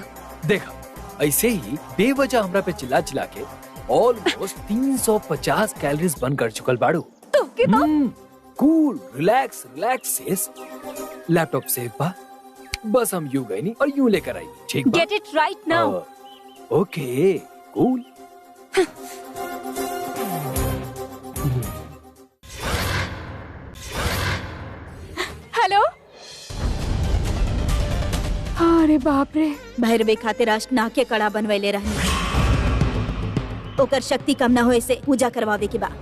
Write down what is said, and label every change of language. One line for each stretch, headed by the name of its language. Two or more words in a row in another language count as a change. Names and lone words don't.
Bhojpuri: देखा, ऐसे ही बेवजह हमरा पे चिल्ला चिल्ला के
English: almost 350 calories burn
Bhojpuri: कर चुकल बाड़ू। तो के
English: cool, relax relax sis. laptop safe
Bhojpuri: बा, बस हम यूं गए नहीं और यूं लेकर आई। ठीक बा?
English: get it right now. okay, cool. हेलो।
Bhojpuri: अरे बाप रे, भैरवे खातिर आज नाक के कड़ा बनवैले रहनी। ओकर शक्ति कम ना होए से पूजा करवावे के बा।